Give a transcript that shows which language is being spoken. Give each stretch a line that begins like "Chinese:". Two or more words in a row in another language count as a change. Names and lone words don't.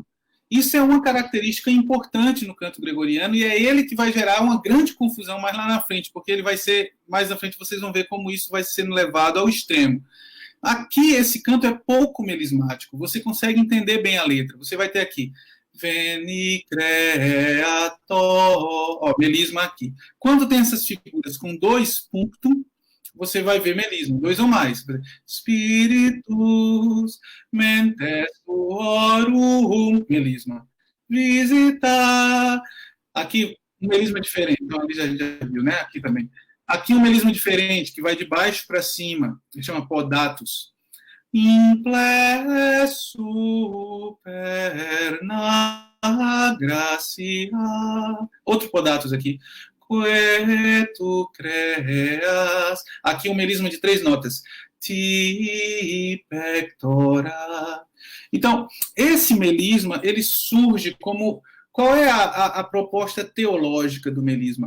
Portuguese: Isso é uma característica importante no canto gregoriano e é ele que vai gerar uma grande confusão mais lá na frente, porque ele vai ser, mais na frente vocês vão ver como isso vai sendo levado ao extremo. Aqui, esse canto é pouco melismático, você consegue entender bem a letra. Você vai ter aqui,
Latin: Veni Creator,
Portuguese: ó, melisma aqui. Quando tem essas figuras com 2 pontos, você vai ver melisma, 2 ou mais.
Latin: Spiritus, mentes tuorum, melisma.
Portuguese: Visita. Aqui, um melisma diferente. Então, ali já viu, né? Aqui também. Aqui, um melisma diferente, que vai de baixo para cima. Ele chama podatus.
Latin: Imple superna gratia.
Portuguese: Outro podatus aqui.
Latin: Que tu creas.
Portuguese: Aqui um melisma de 3 notas.
Latin: Ti pectora.
Portuguese: Então, esse melisma, ele surge como... Qual é a proposta teológica do melisma?